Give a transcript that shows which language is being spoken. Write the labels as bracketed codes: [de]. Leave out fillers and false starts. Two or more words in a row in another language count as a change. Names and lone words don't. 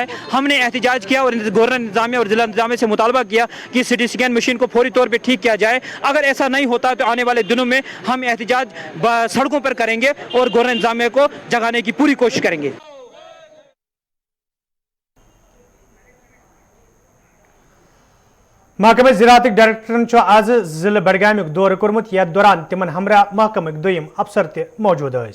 [ur] ہم نے احتجاج کیا اور گورنر انتظامیہ اور ضلع انتظامیہ سے مطالبہ کیا کہ سی ٹی سکین مشین کو فوری طور پہ ٹھیک کیا جائے۔ اگر ایسا نہیں ہوتا تو آنے والے دنوں میں ہم احتجاج سڑکوں پر کریں گے اور گورنر انتظامیہ کو جگانے کی پوری کوشش کریں گے۔ [ks] محکمہ زراعت ڈائریکٹرن آز ضلع بڈگام دورہ کورمت، یتھ دوران تمن ہمراہ محکمہ دویم افسر تہ موجود ٲسۍ۔